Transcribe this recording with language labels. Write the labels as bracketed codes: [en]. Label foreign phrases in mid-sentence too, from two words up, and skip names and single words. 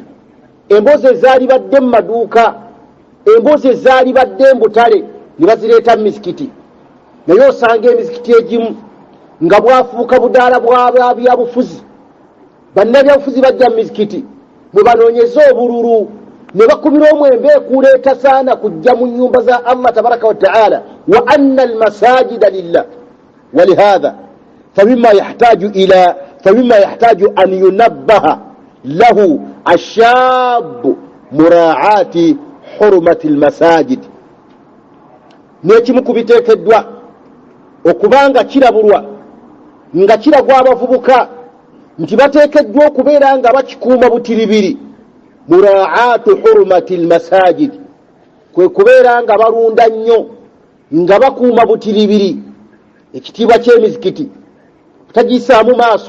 [lg] Emboozi ezaali badde mu maduuka, emboozi ezaali badde mu butale ne bazireeta mu mizikiti. Naye osanga emizikiti egimu nga bwafuuka budaala bw'abyabufuzi. Bannabyabufuzi bajja mu mizikiti mwe banoonyeza obululu ne bakubira omwembe kuleeta saana kujja mu nnyumba za [ar] الله تبارك وتعالى، وأن المساجد لله. ولهذا فمما يحتاج أن ينبه له الشاب مراعاة حرمة المساجد. [lg] Nekimu kubiteekeddwa okubanga kirabulwa nga kiragwa abavubuka nti bateekeddwa okubeera nga bakikuuma butiribiri. [ar] مراعاة حرمة المساجد, [lg] kwe kubeera nga balunda nnyo nga bakuuma butiribiri ekitiibwa ky'emizikiti, tagiyisaamu maaso.